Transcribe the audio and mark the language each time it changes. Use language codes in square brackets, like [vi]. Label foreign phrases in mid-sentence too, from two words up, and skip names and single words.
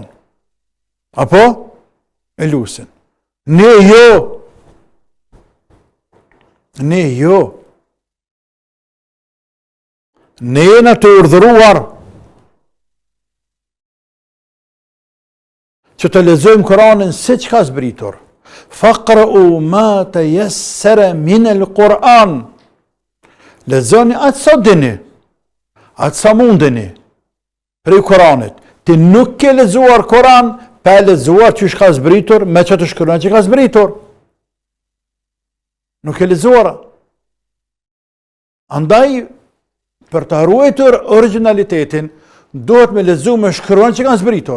[sq] Apo? E lusin. Ne jo. Ne jena të urdhëruar që të lexojmë Kur'anin siç ka zbritur. [ar] Faqra'u ma tayassara min al-Qur'an. [sq] Lexoni atë sa dini, atë sa mundeni prej Kur'anit. Ti nuk ke lexuar Kur'an, pa lexuar çish ka zbritur, me çfarë të shkruan që ka zbritur. Nuk e lexuar. Andaj për të ruajtur originalitetin, duhet me lexu me shkruan që kanë zbritur.